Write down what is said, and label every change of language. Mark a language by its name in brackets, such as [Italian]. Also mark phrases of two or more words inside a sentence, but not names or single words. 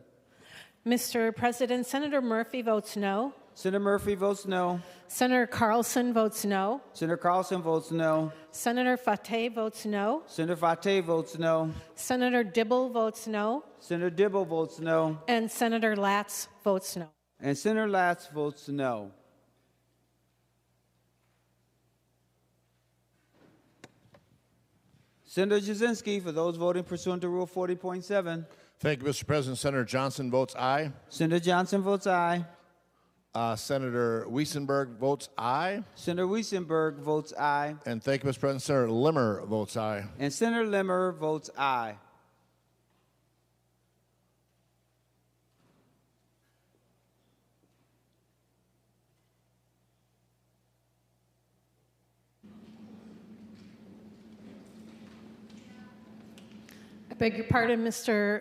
[English] Mr. President, Senator Murphy votes no. Senator Murphy votes no. Senator Carlson votes no. Senator Carlson votes no. Senator Fateh votes no. Senator Fateh votes no. Senator Dibble votes no. Senator Dibble votes no. And Senator Latz votes no. And Senator Latz votes no. Senator Jasinski, for those voting pursuant to Rule 40.7. Thank you, Mr. President. Senator Johnson votes aye. Senator Johnson votes aye. Senator Wiesenberg votes aye. Senator Wiesenberg votes aye. And thank you, Mr. President. Senator Limmer votes aye. And Senator Limmer votes aye. I beg your pardon, Mr.